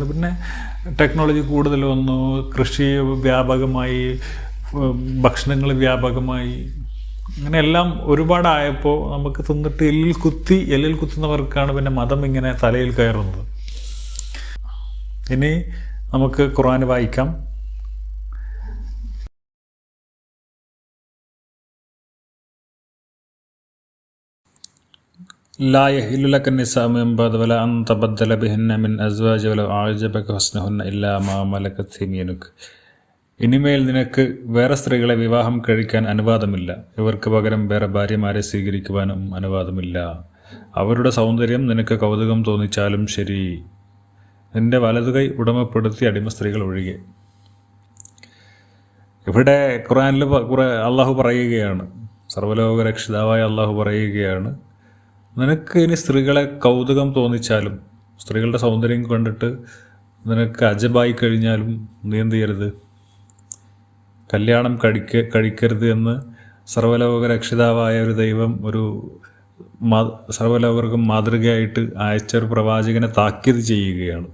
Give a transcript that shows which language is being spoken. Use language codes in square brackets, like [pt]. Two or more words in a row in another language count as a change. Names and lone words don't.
[ml] പിന്നെ ടെക്നോളജി കൂടുതൽ വന്നു, കൃഷി വ്യാപകമായി, ഭക്ഷണങ്ങൾ വ്യാപകമായി, അങ്ങനെ എല്ലാം ഒരുപാടായപ്പോൾ നമുക്ക് തിന്നിട്ട് എല്ലിൽ കുത്തുന്നവർക്കാണ് പിന്നെ മതം ഇങ്ങനെ തലയിൽ കയറുന്നത്. ഇനി നമുക്ക് ഖുർആൻ വായിക്കാം. [ar] لا يحل لك النساء من بعد ولا أن تبدل بهن من أزواج ولو أعجبك حسنهن إلا ما ملكت يمينك. [ml] ഇനിമേൽ നിനക്ക് വേറെ സ്ത്രീകളെ വിവാഹം കഴിക്കാൻ അനുവാദമില്ല. ഇവർക്ക് പകരം വേറെ ഭാര്യമാരെ സ്വീകരിക്കുവാനും അനുവാദമില്ല. അവരുടെ സൗന്ദര്യം നിനക്ക് കൗതുകം തോന്നിച്ചാലും ശരി, നിന്റെ വലതുകൈ ഉടമപ്പെടുത്തി അടിമ സ്ത്രീകൾ ഒഴികെ. ഇവിടെ ഖുർആനിൽ അള്ളാഹു പറയുകയാണ്, സർവ്വലോക രക്ഷിതാവായ അള്ളാഹു പറയുകയാണ്, നിനക്ക് ഇനി സ്ത്രീകളെ കൗതുകം തോന്നിച്ചാലും, സ്ത്രീകളുടെ സൗന്ദര്യം കണ്ടിട്ട് നിനക്ക് അജബായി കഴിഞ്ഞാലും നീ എന്ത് ചെയ്യരുത്, കല്യാണം കഴിക്കരുത് എന്ന് സർവ്വലോക രക്ഷിതാവായ ഒരു ദൈവം സർവ്വലോകർക്കും മാതൃകയായിട്ട് അയച്ച ഒരു പ്രവാചകനെ താക്കീത് ചെയ്യുകയാണ്.